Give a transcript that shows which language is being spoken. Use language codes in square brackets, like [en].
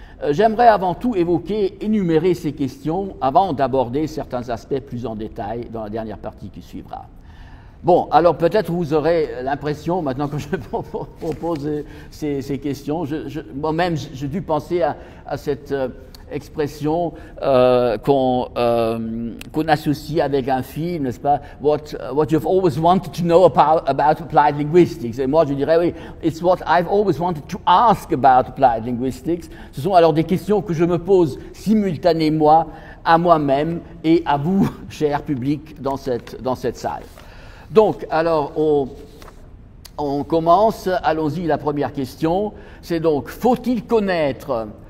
[fr] J'aimerais avant tout énumérer ces questions avant d'aborder certains aspects plus en détail dans la dernière partie qui suivra. Bon, alors peut-être vous aurez l'impression, maintenant que je propose ces questions, moi-même j'ai dû penser à cette expression qu'on associe avec un film, n'est-ce pas? [en] What you've always wanted to know about applied linguistics. [fr] Et moi, je dirais, oui, [en] it's what I've always wanted to ask about applied linguistics. [fr] Ce sont alors des questions que je me pose simultanément à moi-même et à vous, cher public, dans cette salle. Donc, alors, on commence. Allons-y, la première question. C'est donc, faut-il connaître...